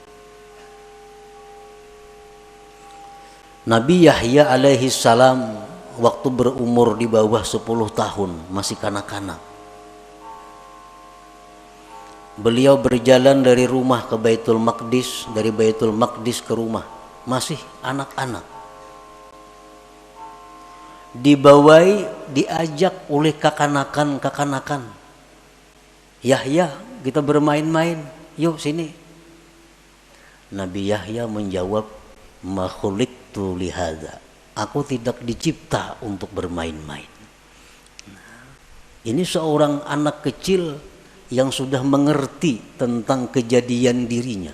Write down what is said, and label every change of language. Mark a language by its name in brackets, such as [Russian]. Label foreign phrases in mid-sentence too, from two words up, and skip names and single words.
[Indonesian] Nabi Yahya alaihi salam waktu berumur di bawah 10 tahun, masih kanak-kanak. Beliau berjalan dari rumah ke Baitul Maqdis, dari Baitul Maqdis ke rumah, masih anak-anak. Dibawai, diajak oleh kekanakan-kekanakan. Yahya, kita bermain-main, yuk sini. Nabi Yahya menjawab, [Arabic] ما خلقت لهذا. [Indonesian] Aku tidak dicipta untuk bermain-main. Ini seorang anak kecil yang sudah mengerti tentang kejadian dirinya.